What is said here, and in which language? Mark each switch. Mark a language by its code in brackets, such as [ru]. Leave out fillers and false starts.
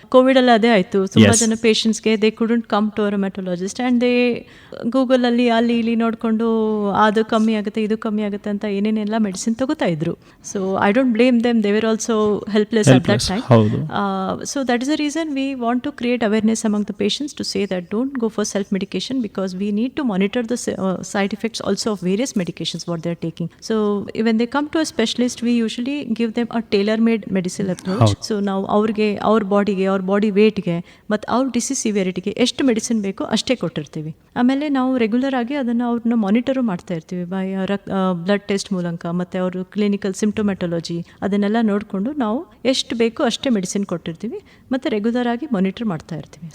[kn] Covid ಅಲ್ಲಿ ಅದೇ ಆಯಿತು, ತುಂಬ ಜನ ಪೇಷಂಟ್ಸ್ಗೆ [en] they couldn't come to rheumatologist and they [kn] ಗೂಗಲಲ್ಲಿ ಅಲ್ಲಿ ಇಲ್ಲಿ ನೋಡಿಕೊಂಡು ಅದು ಕಮ್ಮಿ ಆಗುತ್ತೆ ಇದು ಕಮ್ಮಿ ಆಗುತ್ತೆ ಅಂತ ಏನೇನೆಲ್ಲ ಮೆಡಿಸಿನ್ ತಗೋತಾ ಇದ್ರು. [en] So I don't blame them, they were also helpless at that time. So that is the reason we want to create awareness among the patients to say that don't go for self medication because we need to monitor the side effects also of various medications what they are taking. So when they come to a specialist, we usually give them a tailor-made medicinal approach. [kn] So ನಾವು ಅವ್ರಿಗೆ ಅವ್ರ ಬಾಡಿಗೆ, ಅವ್ರ body ವೇಟ್ಗೆ ಮತ್ತು ಅವ್ರ disease ಸಿವಿಯರಿಟಿಗೆ ಎಷ್ಟು medicine ಬೇಕೋ ಅಷ್ಟೇ ಕೊಟ್ಟಿರ್ತೀವಿ. ಆಮೇಲೆ ನಾವು ರೆಗ್ಯುಲರ್ ಆಗಿ ಅದನ್ನು ಅವ್ರನ್ನ ಮಾನಿಟರು ಮಾಡ್ತಾ ಇರ್ತೀವಿ ಬೈ ಬ್ಲಡ್ ಟೆಸ್ಟ್ ಮೂಲಕ ಮತ್ತು ಅವರು ಕ್ಲಿನಿಕಲ್ ಸಿಂಪ್ಟೊಮೆಟೊಲಜಿ ಅದನ್ನೆಲ್ಲ ನೋಡಿಕೊಂಡು ನಾವು ಎಷ್ಟು ಬೇಕೋ ಅಷ್ಟೇ ಮೆಡಿಸಿನ್ ಕೊಟ್ಟಿರ್ತೀವಿ ಮತ್ತು ರೆಗ್ಯುಲರ್ ಆಗಿ ಮಾನಿಟರ್ ಮಾಡ್ತಾ ಇರ್ತೀವಿ.